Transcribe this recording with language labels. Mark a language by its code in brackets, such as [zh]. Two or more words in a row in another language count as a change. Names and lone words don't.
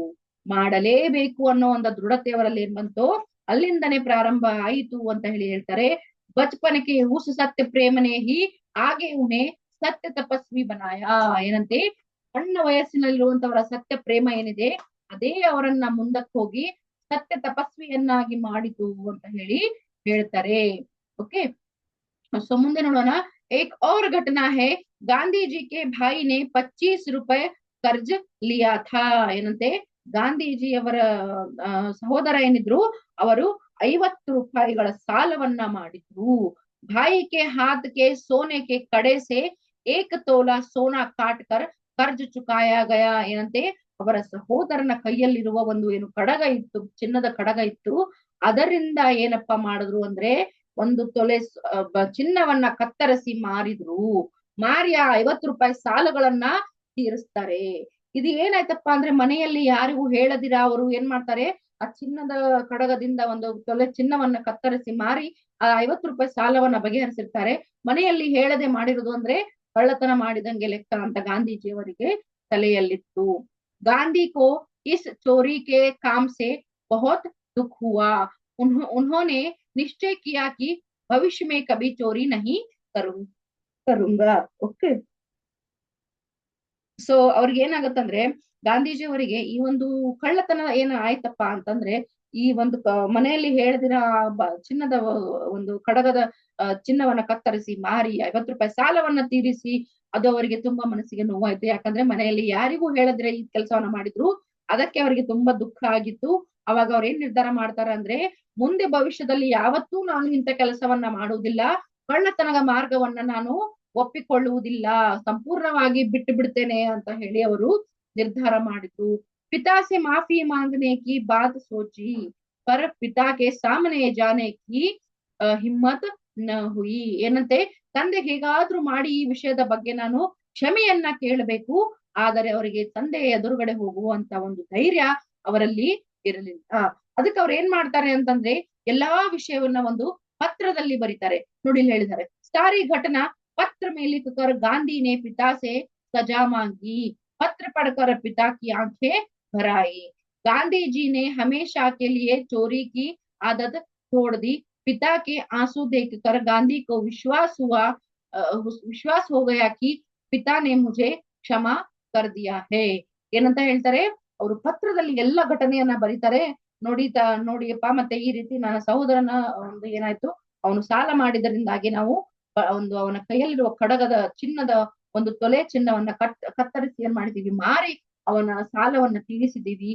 [kn] ಮಾಡಲೇಬೇಕು ಅನ್ನೋ ಒಂದು ದೃಢತೆ ಅವರಲ್ಲಿ ಏನ್ ಬಂತು, ಅಲ್ಲಿಂದನೇ ಪ್ರಾರಂಭ ಆಯಿತು ಅಂತ ಹೇಳಿ ಹೇಳ್ತಾರೆ. [hi] बचपन के उस सत्य प्रेम ने ही आगे उन्हें सत्य तपस्वी बनाया. [kn] ಏನಂತೆ, ಸಣ್ಣ ವಯಸ್ಸಿನಲ್ಲಿರುವಂತವರ ಸತ್ಯ ಪ್ರೇಮ ಏನಿದೆ ಅದೇ ಅವರನ್ನ ಮುಂದಕ್ಕೆ ಹೋಗಿ ಸತ್ಯ ತಪಸ್ವಿಯನ್ನಾಗಿ ಮಾಡಿತು ಅಂತ ಹೇಳಿ ಹೇಳ್ತಾರೆ. [en] okay, so [kn] ಮುಂದೆ ನೋಡೋಣ. [hi] एक और घटना है, गांधी जी के भाई ने 25 रुपए कर्ज लिया था. [kn] ಏನಂತೆ, ಗಾಂಧೀಜಿಯವರ ಸಹೋದರ ಏನಿದ್ರು ಅವರು 50 ರೂಪಾಯಿಗಳ ಸಾಲವನ್ನ ಮಾಡಿದ್ರು. [hi] भाई के हाथ के सोने के कड़े से 1 तोला सोना काट कर कर्ज चुकाया गया. [kn] ಏನಂತೆ, ಅವರ ಸಹೋದರನ ಕೈಯಲ್ಲಿರುವ ಒಂದು ಏನು ಕಡಗ ಇತ್ತು, ಚಿನ್ನದ ಕಡಗ ಇತ್ತು, ಅದರಿಂದ ಏನಪ್ಪಾ ಮಾಡಿದ್ರು ಅಂದ್ರೆ 1 ತೊಲೆ ಚಿನ್ನವನ್ನ ಕತ್ತರಿಸಿ ಮಾರಿದ್ರು. ಮಾರಿ ಆ 50 ರೂಪಾಯಿ ಸಾಲಗಳನ್ನ ತೀರಿಸ್ತಾರೆ. ಇದು ಏನಾಯ್ತಪ್ಪ ಅಂದ್ರೆ, ಮನೆಯಲ್ಲಿ ಯಾರಿಗೂ ಹೇಳದಿರ ಅವರು ಏನ್ ಮಾಡ್ತಾರೆ, ಆ ಚಿನ್ನದ ಕಡಗದಿಂದ 1 ತೊಲೆ ಚಿನ್ನವನ್ನ ಕತ್ತರಿಸಿ ಮಾರಿ ಆ 50 ರೂಪಾಯಿ ಸಾಲವನ್ನ ಬಗೆಹರಿಸಿರ್ತಾರೆ. ಮನೆಯಲ್ಲಿ ಹೇಳದೆ ಮಾಡಿರೋದು ಅಂದ್ರೆ ಕಳ್ಳತನ ಮಾಡಿದಂಗೆ ಲೆಕ್ಕ ಅಂತ ಗಾಂಧೀಜಿಯವರಿಗೆ ತಲೆಯಲ್ಲಿತ್ತು. [hi] गांधी को इस चोरी के काम से बहुत दुःख हुआ. उन्होंने निश्चय किया कि भविष्य में कभी चोरी नहीं करूंगा. ओके, [kn] ಸೊ ಅವ್ರಿಗೆ ಏನಾಗತ್ತಂದ್ರೆ, ಗಾಂಧೀಜಿ ಅವರಿಗೆ ಈ ಒಂದು ಕಳ್ಳತನ ಏನ ಆಯ್ತಪ್ಪ ಅಂತಂದ್ರೆ, ಈ ಒಂದು ಮನೆಯಲ್ಲಿ ಹೇಳದಿರ ಚಿನ್ನದ ಒಂದು ಕಡಗದ ಚಿನ್ನವನ್ನ ಕತ್ತರಿಸಿ ಮಾರಿ 50 ರೂಪಾಯಿ ಸಾಲವನ್ನ ತೀರಿಸಿ, ಅದು ಅವರಿಗೆ ತುಂಬಾ ಮನಸ್ಸಿಗೆ ನೋವಾಯ್ತು. ಯಾಕಂದ್ರೆ ಮನೆಯಲ್ಲಿ ಯಾರಿಗೂ ಹೇಳದಿರ ಈ ಕೆಲಸವನ್ನ ಮಾಡಿದ್ರು, ಅದಕ್ಕೆ ಅವರಿಗೆ ತುಂಬಾ ದುಃಖ ಆಗಿತ್ತು. ಅವಾಗ ಅವ್ರ ಏನ್ ನಿರ್ಧಾರ ಮಾಡ್ತಾರ ಅಂದ್ರೆ, ಮುಂದೆ ಭವಿಷ್ಯದಲ್ಲಿ ಯಾವತ್ತೂ ನಾನು ಇಂಥ ಕೆಲಸವನ್ನ ಮಾಡುವುದಿಲ್ಲ, ಕಳ್ಳತನದ ಮಾರ್ಗವನ್ನ ನಾನು ಒಪ್ಪಿಕೊಳ್ಳುವುದಿಲ್ಲ, ಸಂಪೂರ್ಣವಾಗಿ ಬಿಟ್ಟು ಬಿಡ್ತೇನೆ ಅಂತ ಹೇಳಿ ಅವರು ನಿರ್ಧಾರ ಮಾಡಿದ್ರು. [hi] पिता से माफी मांगने की बात सोची. पर पिता के सामने जाने की हिम्मत न हुई. [kn] ಏನಂತೆ, ತಂದೆ ಹೇಗಾದ್ರೂ ಮಾಡಿ ಈ ವಿಷಯದ ಬಗ್ಗೆ ನಾನು ಕ್ಷಮೆಯನ್ನ ಕೇಳಬೇಕು, ಆದರೆ ಅವರಿಗೆ ತಂದೆಯ ಎದುರುಗಡೆ ಹೋಗುವಂತ ಒಂದು ಧೈರ್ಯ ಅವರಲ್ಲಿ ಇರಲಿಲ್ಲ. ಅದಕ್ಕೆ ಅವ್ರು ಏನ್ ಮಾಡ್ತಾರೆ ಅಂತಂದ್ರೆ ಎಲ್ಲಾ ವಿಷಯವನ್ನ ಒಂದು ಪತ್ರದಲ್ಲಿ ಬರೀತಾರೆ. ನೋಡಿ ಇಲ್ಲಿ ಹೇಳಿದ್ದಾರೆ, [hi] सारी घटना पत्र में लिखकर गांधी ने पिता से सजा मांगी, पत्र पढ़कर पिता की आंखें भर आई। गांधी जी ने हमेशा के लिए चोरी की आदत छोड़ दी। पिता के आंसू देखकर गांधी को विश्वास हो गया कि पिता ने मुझे क्षमा कर दिया है. [kn] ಏನಂತ ಹೇಳ್ತಾರೆ, ಅವರು ಪತ್ರದಲ್ಲಿ ಎಲ್ಲ ಘಟನೆಯನ್ನ ಬರೀತಾರೆ. ನೋಡಿಯಪ್ಪ, ಮತ್ತೆ ಈ ರೀತಿ ನನ್ನ ಸಹೋದರನ ಒಂದು ಏನಾಯ್ತು, ಅವನು ಸಾಲ ಮಾಡಿದರಿಂದಾಗಿ ನಾವು ಒಂದು ಅವನ ಕೈಯಲ್ಲಿರುವ ಕಡಗದ ಚಿನ್ನದ ಒಂದು ತೊಲೆ ಚಿನ್ನವನ್ನ ಕತ್ತರಿಸಿ ಏನ್ ಮಾಡಿದೀವಿ, ಮಾರಿ ಅವನ ಸಾಲವನ್ನ ತೀರಿಸಿದೀವಿ.